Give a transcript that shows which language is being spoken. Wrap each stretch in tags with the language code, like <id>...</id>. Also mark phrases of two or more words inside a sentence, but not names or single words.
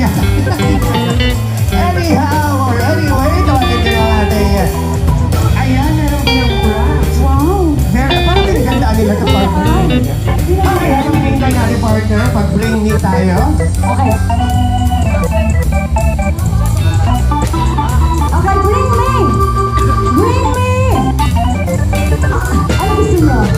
<en>Anyhow, or anyway,</en> <tl>tawagin ko yung ating... Ayan, meron ko yung props. Wow! Parang pinagandaan nila ito, partner. Okay, anong hinihintay natin, partner? Pag-bring me tayo.</tl> <en>Okay. Okay, bring me! Bring me!</en> <tl>Ano gusto nyo?</tl>